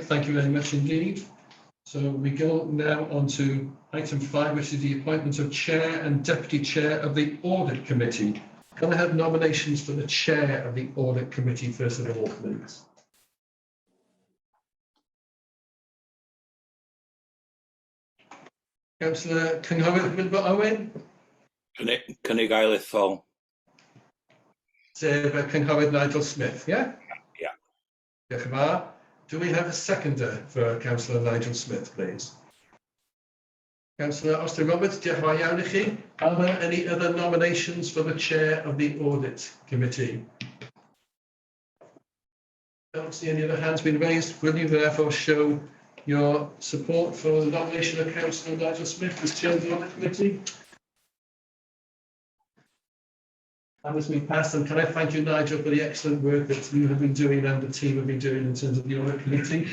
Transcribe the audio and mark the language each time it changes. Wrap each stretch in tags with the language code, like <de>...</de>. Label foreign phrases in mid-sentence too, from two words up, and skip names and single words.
<en>Thank you very much indeed. So we go now on to item 5, which is the appointment of chair and deputy chair of the audit committee. Can I have nominations for the chair of the audit committee first of all, please? Councillor Cynghorydd Owen.</en> <cy>Cynnig ailethol. Sef Cynghorydd Nigel Smith, yeah?</cy> <en>Yeah.</en> <cy>Diolch yn fawr.</cy> <en>Do we have a seconder for Councillor Nigel Smith, please? Councillor Austin Roberts,</en> <cy>diolch yn fawr iawn I chi.</cy> <en>Are there any other nominations for the chair of the audit committee? Don't see any other hands being raised. Will you therefore show your support for the nomination of Councillor Nigel Smith as chair of the audit committee? That has been passed, and can I thank you, Nigel, for the excellent work that you have been doing and the team have been doing in terms of the audit committee.</en>